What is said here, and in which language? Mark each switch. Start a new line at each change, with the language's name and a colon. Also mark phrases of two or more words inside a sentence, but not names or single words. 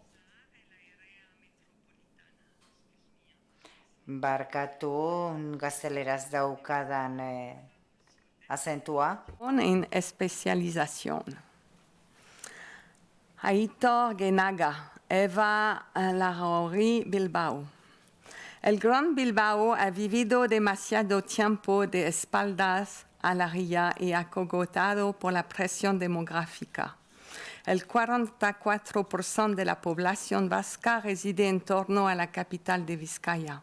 Basque: Barkatu gazteleraz daukadan azentua.
Spanish: En especialización. Aitor Genaga, Eva Larrauri, Bilbao. El Gran Bilbao ha vivido demasiado tiempo de espaldas a la ría y acogotado por la presión demográfica. El 44% de la población vasca reside en torno a la capital de Vizcaya.